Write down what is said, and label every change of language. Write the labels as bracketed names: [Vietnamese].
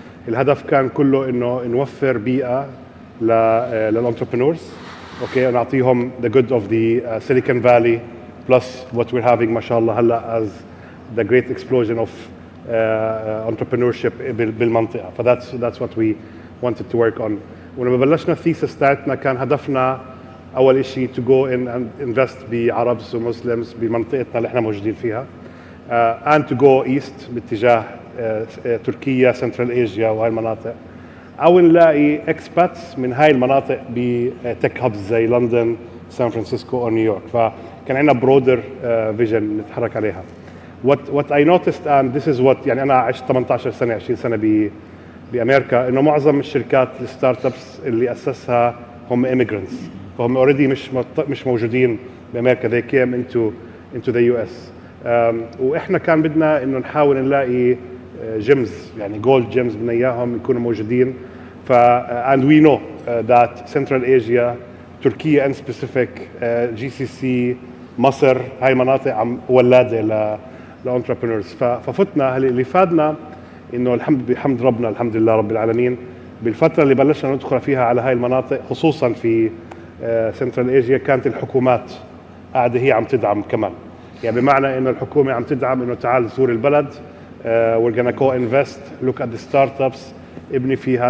[Arabic] الهدف كان كله انه نوفر بيئه للانتربرنورز، اوكي، نعطيهم [English] the good of the Silicon Valley plus what we're having [Arabic] ما شاء الله هلا [English] as the great explosion of entrepreneurship [Arabic] بالمنطقه. [English] ف that's what we wanted to work on. [Arabic] ولما بلشنا الثيسس تاعتنا كان هدفنا اول شيء [English] to go in and invest [Arabic] بعربs ومسلمز بمنطقتنا اللي احنا موجودين فيها، [English] and to go east [Arabic] باتجاه تركيا، سنترال ايجيا وهي المناطق، او نلاقي اكسباتس من هاي المناطق بتك هابز زي لندن، سان فرانسيسكو او نيويورك. فكان عندنا برودر فيجن نتحرك عليها. [English] what I noticed and this is what [Arabic] يعني انا عشت 18 سنه 20 سنه بامريكا، انه معظم الشركات الستارت ابس اللي اسسها هم immigrants، فهم اوريدي مش موجودين بامريكا، [English] they came into the US. [Arabic] واحنا كان بدنا انه نحاول نلاقي جيمز، يعني جولد جيمز بدنا اياهم يكونوا موجودين. [English] and we know that Central Asia، تركيا in specific، GCC، مصر، [Arabic] هاي مناطق عم ولاده لانتربرنورز. ففتنا اللي فادنا انه بحمد ربنا، الحمد لله رب العالمين، بالفتره اللي بلشنا ندخل فيها على هاي المناطق خصوصا في سنترال ايجيا كانت الحكومات قاعده هي عم تدعم كمان. يعني بمعنى انه الحكومه عم تدعم انه تعال زور البلد، [English] we're gonna co-invest, look at the startups، [Arabic] ابني فيها.